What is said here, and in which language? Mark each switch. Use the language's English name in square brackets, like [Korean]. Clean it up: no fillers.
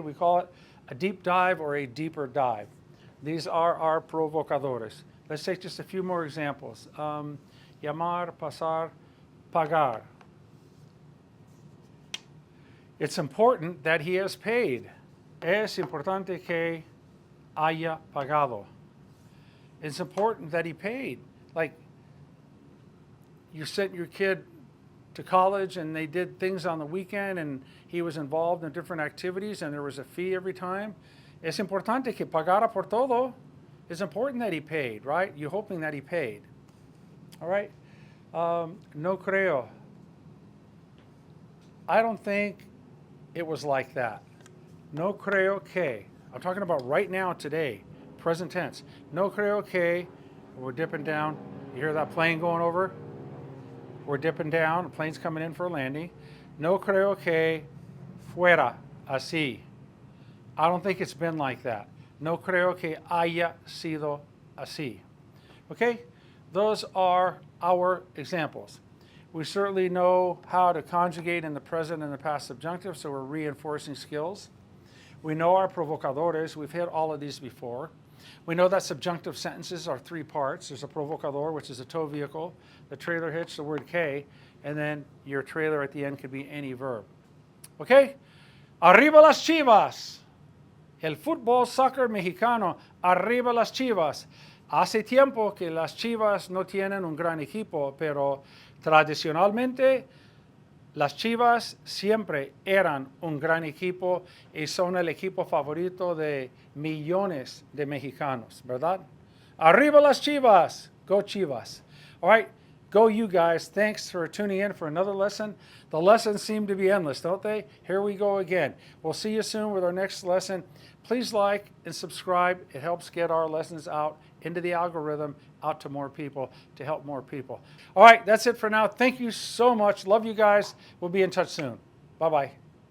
[English] We call it a deep dive or a deeper dive. These are our provocadores. Let's take just a few more examples. [Spanish] Llamar, pasar, pagar. [English] It's important that he has paid. [Spanish] Es importante que haya pagado. [English] It's important that he paid. Like, you sent your kid to college and they did things on the weekend and he was involved in different activities and there was a fee every time. [Spanish] Es importante que pagara por todo. [English] It's important that he paid, right? You're hoping that he paid. All right? [Spanish] No creo. [English] I don't think it was like that. [Spanish] No creo que. [English] I'm talking about right now, today, present tense. [Spanish] No creo que. [English] We're dipping down. You hear that plane going over? We're dipping down. The plane's coming in for a landing. [Spanish] No creo que fuera así. [English] I don't think it's been like that. [Spanish] No creo que haya sido así. [English] Okay? Those are our examples. We certainly know how to conjugate in the present and the past subjunctive, so we're reinforcing skills. We know our provocadores. We've hit all of these before. We know that subjunctive sentences are 3 parts. There's a provocador, which is a tow vehicle, the trailer hitch, the word que, and then your trailer at the end could be any verb. [Spanish] Okay? Arriba las Chivas. El fútbol soccer mexicano. Arriba las Chivas. Hace tiempo que las Chivas no tienen un gran equipo, pero tradicionalmente las Chivas siempre eran un gran equipo y son el equipo favorito de millones de mexicanos, ¿verdad? Arriba las Chivas. [English] Go Chivas. All right, go you guys. Thanks for tuning in for another lesson. The lessons seem to be endless, don't they? Here we go again. We'll see you soon with our next lesson. Please like and subscribe. It helps get our lessons out into the algorithm, out to more people, to help more people. All right, that's it for now. Thank you so much. Love you guys. We'll be in touch soon. Bye-bye.